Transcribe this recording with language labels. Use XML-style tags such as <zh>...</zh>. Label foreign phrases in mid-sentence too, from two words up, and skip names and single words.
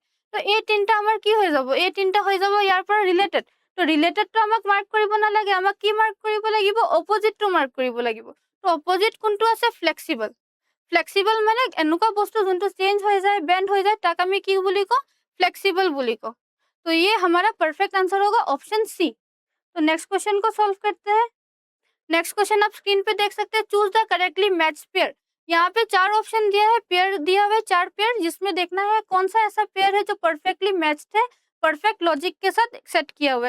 <as>তো এই তিনিটা আমাৰ কি হৈ যাব? এই তিনিটা হৈ যাব ইয়াৰ পৰা ৰিলেটেড। তো ৰিলেটেডটো আমাক মাৰ্ক কৰিব নালাগে, আমাক কি মাৰ্ক কৰিব লাগিব? অপজিটটো মাৰ্ক কৰিব লাগিব। তো অপজিট কোনটো আছে? ফ্লেক্সিবল। ফ্লেক্সিবল মানে এনেকুৱা বস্তু যোনটো চেঞ্জ হৈ যায়, বেন্ড হৈ যায়, তাক আমি কি বুলি কওঁ?</as> <hi>फ्लेक्सिबल বুলি कहो। तो ये हमारा</hi> <en>perfect answer</en> <hi>होगा</hi> <en>option C.</en> <hi>तो</hi> <en>next question</en> <hi>को सॉल्व करते हैं।</hi> <en>next question</en> <hi>आप स्क्रीन पे देख सकते हैं,</hi> <en>choose the correctly match pair.</en> <hi>यहाँ पे 4 ऑप्शन दिया है, पेयर दिया हुआ है 4 पेयर, जिसमें देखना है कौन सा ऐसा पेयर है जो परफेक्टली मैच्ड है,</hi> <en>perfect logic</en> <hi>के साथ सेट किया हुआ है।</hi>